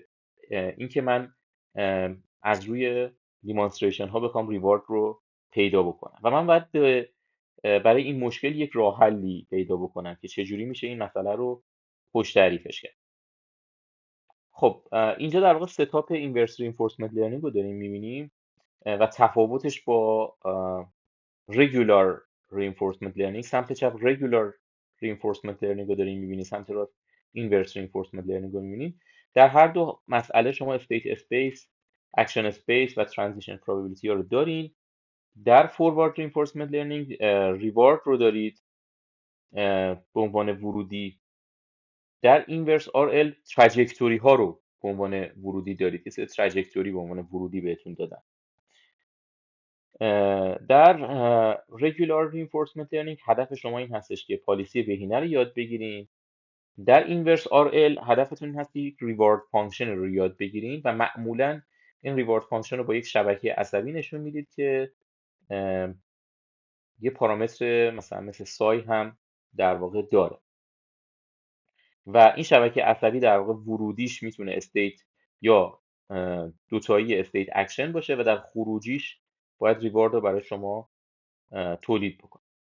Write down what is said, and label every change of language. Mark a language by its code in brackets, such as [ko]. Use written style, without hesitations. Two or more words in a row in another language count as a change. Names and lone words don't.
[fa] اینکه من از روی دیمانستریشن ها بخوام ریوارد رو پیدا بکنم و من باید برای این مشکل یک راه حلی پیدا بکنم که چجوری میشه این مسئله رو خوش تعریفش کرد. خب اینجا در واقع [en] setup inverse reinforcement learning [fa] رو داریم میبینیم و تفاوتش با [en] regular reinforcement learning. [fa] سمت چپ [en] regular reinforcement learning [fa] رو داریم میبینید، سمت راست [en] inverse reinforcement learning [fa] رو میبینید. در هر دو مسئله شما [en] state space، action space [fa] و [en] transition probability [fa] ها رو دارین. در [en] forward reinforcement learning reward [fa] رو دارید به عنوان ورودی. در [en] inverse RL trajectory [fa] ها رو به عنوان ورودی دارید که trajectory به عنوان ورودی بهتون دادن. در [en] regular reinforcement learning [fa] هدف شما این هستش که پالیسی بهینه رو یاد بگیرین. در [en] inverse RL [fa] هدفتون این هست که یک [en] reward function [fa] رو یاد بگیرین و معمولا این [en] reward function [fa] رو با یک شبکه عصبی نشون میدید که یه پارامتر مثلا مثل سای هم در واقع داره و این شبکه عصبی در واقع ورودیش میتونه استیت یا دوتایی [en] state action [fa] باشه و در خروجیش باید ریوارد رو برای شما تولید بکنه.